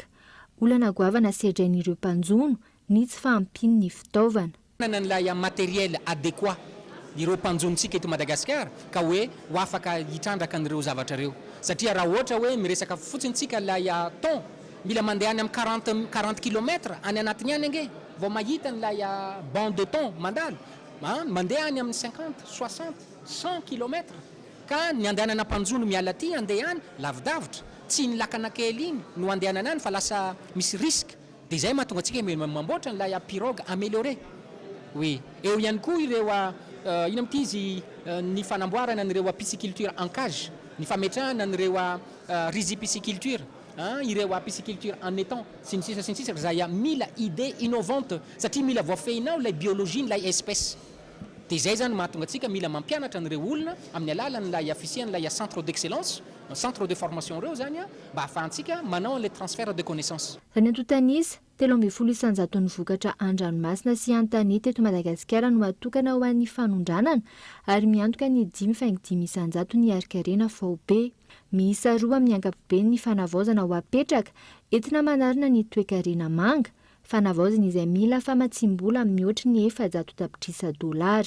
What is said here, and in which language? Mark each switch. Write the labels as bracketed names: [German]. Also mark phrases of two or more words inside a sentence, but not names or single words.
[Malagasy] Olana goavana sedrain'ireo mpanjono ny tsy fahampiny ny fitaovana. Nanlay [French] matériel adéquat [Malagasy] ireo mpanjonontsika eto Madagasikara ka hoe ho afaka hitrandraka an'ireo zavatra ireo. Satria raha ohatra hoe miresaka fotsintsika lay ton mila mandeha any amin'ny 40 km any anatiny any ange vao mahita n'lay [French] bande de ton [Malagasy] mandalo mandeha any amin'ny 50, 60, 100 km ka ny andehanana mpanjono miala aty andeha any lavidavitra tsy ny lakana kely iny no andehanana any fa lasa misy risque. Dia izay mahatonga antsika mamboatra n'lay [French] pirogue amélioré. [Malagasy] Oui, eo ihany koa ireo ina amity izy ny fanamboarana n'ireo [French] pisciculture en cage, [Malagasy] ny fametrahana n'ireo rizipisciculture, ireo [French] pisciculture en étang [Malagasy] sy ny sisa izay mila [French] idée innovante [Malagasy] satria mila voafehinao ilay biologie n'ilay espèce. Dia izay zany mahatonga antsika mila mampianatra n'ireo olona amin'ny alalan'ilay fisian'ilay [French] centre d'excellence, centre de formation [Malagasy] ireo zany mba ahafahantsika manao [French] le transfert de connaissance. [Malagasy] Ny antotanisa 320 isanjato ny vokatra an-dranomasina sy an-tanety eto Madagasikara no atokana ho an'ny fanondranana ary miantoka ny 5.5 isanjato ny arikarena VB. Miisa 2 amin'ny ankapobeny ny fanavaozana ho apetraka entina manarina ny toe-karena manga, fanavaozana izay mila famatsimbola mihoatra ny $700.